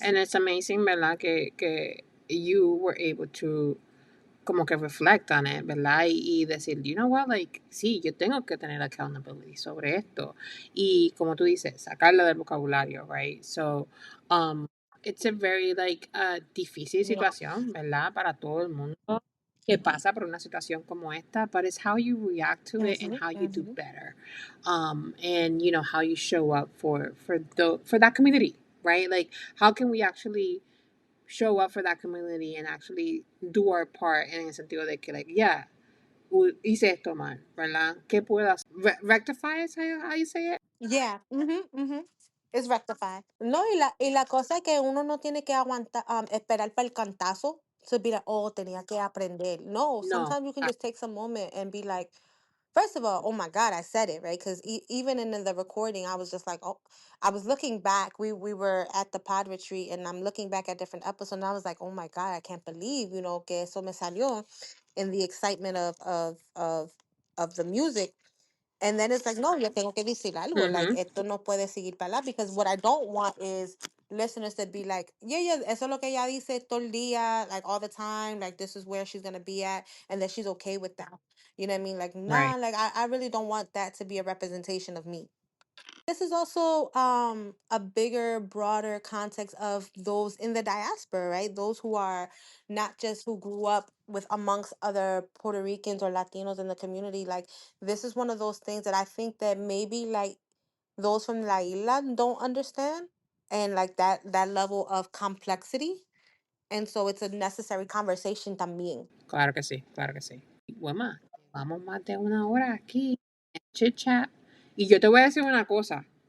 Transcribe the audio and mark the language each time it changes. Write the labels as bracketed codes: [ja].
[en] And it's amazing, ¿verdad? Que you were able to [es] como que [en] reflect on it, ¿verdad? [es] Y decir, [en] you know what, like, [es] sí, yo tengo que tener accountability sobre esto. Y como tú dices, sacarla del vocabulario, right? [en] So, um, it's a very, like, difícil Yeah. [es] situación, ¿verdad? Para todo el mundo que pasa por una situación como esta, [en] but it's how you react to it and Mm-hmm, how you do mm-hmm. better. And, how you show up for that community, right? Like, how can we actually show up for that community and actually do our part [es] en el sentido de que, like, yeah, hice esto mal, ¿verdad? ¿Qué puedo hacer? [en] Rectify is how you say it? Yeah. Mm-hmm, mm-hmm. It's rectified. [es] No, y la cosa es que uno no tiene que aguantar, esperar para el cantazo [en] to be like, oh, [es] tenía que aprender. No, No. [en] sometimes you can just take some moment and be like, First of all, oh my God, I said it, right? Because even in the recording, I was just like, oh, I was looking back. We were at the pod retreat, and I'm looking back at different episodes, and I was like, oh my God, I can't believe, [es] que eso me salió [en] in the excitement of the music. [es] And then it's like, no, yo tengo que decir algo. Like, esto no puede seguir para allá. [en] Because what I don't want is listeners to be like, yeah, [es] eso es lo que ella dice todo el día, [en] like all the time. Like, this is where she's going to be at. And that she's okay with that. You know what I mean? Like, nah, Right. like, I really don't want that to be a representation of me. This is also a bigger, broader context of those in the diaspora, right? Those who are not just who grew up with amongst other Puerto Ricans or Latinos in the community. Like, this is one of those things that I think that maybe like those from La Isla don't understand, and like that level of complexity. And so it's a necessary conversation también. [es] Claro que sí, claro que sí. Bueno, vamos más de una hora aquí en chit chat. Y yo te voy a decir una cosa.